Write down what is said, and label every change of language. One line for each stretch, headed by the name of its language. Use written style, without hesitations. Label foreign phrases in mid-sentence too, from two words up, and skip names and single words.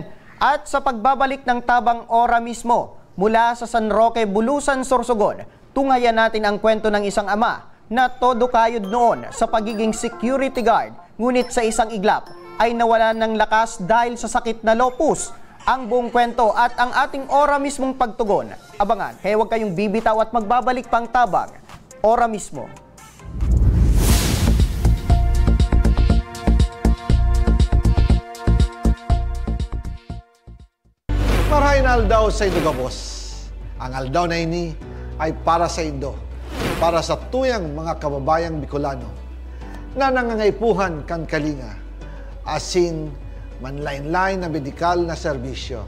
Filipino: At sa pagbabalik ng Tabang Ora mismo, mula sa San Roque, Bulusan, Sorsogon, tungayan natin ang kwento ng isang ama na todo kayod noon sa pagiging security guard, ngunit sa isang iglap ay nawalan ng lakas dahil sa sakit na lupus. Ang buong kwento at ang ating ora mismong pagtugon. Abangan, kaya huwag kayong bibitaw at magbabalik pang Tabang Ora mismo.
Bikol: Marahin aldaw sa Indo, Gabos. Ang aldaw na ini ay para sa Indo, para sa tuyang mga kababayang Bicolano na nangangaipuhan kan kalinga, asin manlain-lain na medikal na serbisyo.